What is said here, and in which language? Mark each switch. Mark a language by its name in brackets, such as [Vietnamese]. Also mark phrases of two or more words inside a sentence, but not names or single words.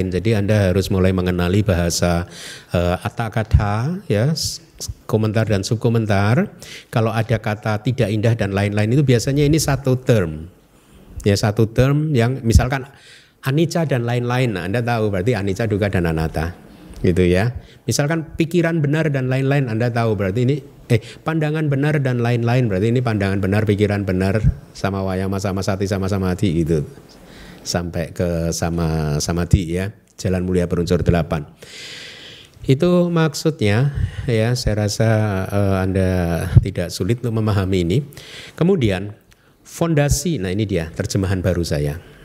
[Indonesian] Jadi Anda harus mulai mengenali bahasa atta-kata ya, komentar dan subkomentar. Kalau ada kata tidak indah dan lain-lain itu biasanya ini satu term. Ya, satu term yang misalkan anicca dan lain-lain. Nah, Anda tahu berarti [Pali] anicca, dukkha [Indonesian] dan anatta. Gitu ya. Misalkan pikiran benar dan lain-lain, Anda tahu berarti ini pandangan benar dan lain-lain, berarti ini pandangan benar, pikiran benar, [Pali] sama wayama, sama sati, sama samadhi [Indonesian] gitu. Sampai ke [Pali] sama samadhi [Indonesian] ya, jalan mulia berunsur 8. Itu maksudnya ya, saya rasa Anda tidak sulit untuk memahami ini. Kemudian fondasi, nah ini dia terjemahan baru saya.